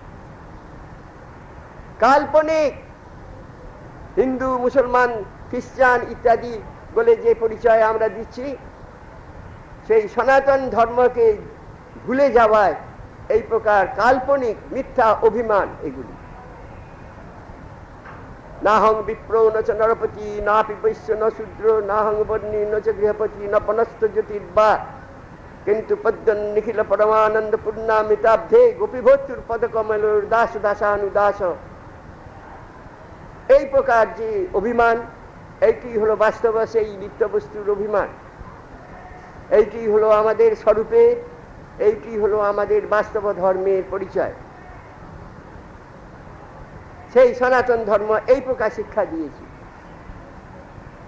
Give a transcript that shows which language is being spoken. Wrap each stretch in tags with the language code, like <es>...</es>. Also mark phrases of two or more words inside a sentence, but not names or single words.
<bn>কাল্পনিক হিন্দু মুসলমান খ্রিস্টান ইত্যাদি বলে যে পরিচয় আমরা দিচ্ছি, সেই সনাতন ধর্মকে ভুলে যাওয়ায় এই প্রকার কাল্পনিক মিথ্যা অভিমান এগুলি।</bn> <sa>নাহং বিপ্র ন চ নরপতি নাপি বৈশ্য ন শূদ্র নাহং বর্ণী ন চ গৃহপতি ন বনস্থ জ্যোতির্বা কিন্তু পদ্মন নিখিল পরমানন্দ পূর্ণামিতাব্ধে গোপীভর্তুর পদকমলোর দাস দাসানুদাস।</sa> <bn>এই প্রকার যে অভিমান, এইটি হলো বাস্তব সেই নিত্য বস্তুর অভিমান। এইটি হলো আমাদের স্বরূপে, এইটি হলো আমাদের বাস্তব ধর্মের পরিচয়। সেই সনাতন ধর্ম এই প্রকার শিক্ষা দিয়েছি।</bn>